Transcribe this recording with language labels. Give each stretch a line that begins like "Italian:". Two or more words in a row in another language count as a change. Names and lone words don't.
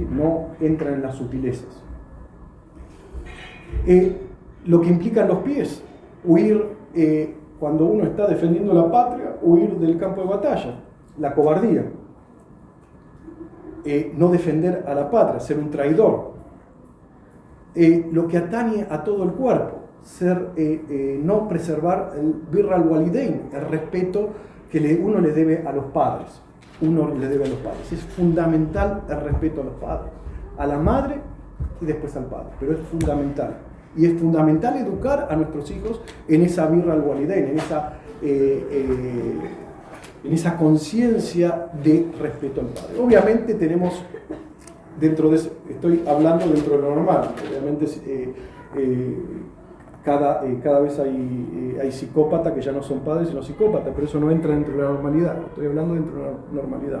Spanish: No entra en las sutilezas. Lo que implican los pies, huir, cuando uno está defendiendo la patria, huir del campo de batalla, la cobardía, no defender a la patria, ser un traidor, lo que atañe a todo el cuerpo, no preservar el
Arabic: بر الوالدين,
Spanish: el respeto que uno le debe a los padres. Es fundamental el respeto a los padres, a la madre y después al padre, pero es fundamental. Y es fundamental educar a nuestros hijos en esa
Arabic: بر الوالدين,
Spanish: en esa conciencia de respeto al padre. Obviamente tenemos estoy hablando dentro de lo normal, obviamente cada vez hay psicópatas que ya no son padres sino psicópatas, pero eso no entra dentro de la normalidad, estoy hablando dentro de la normalidad.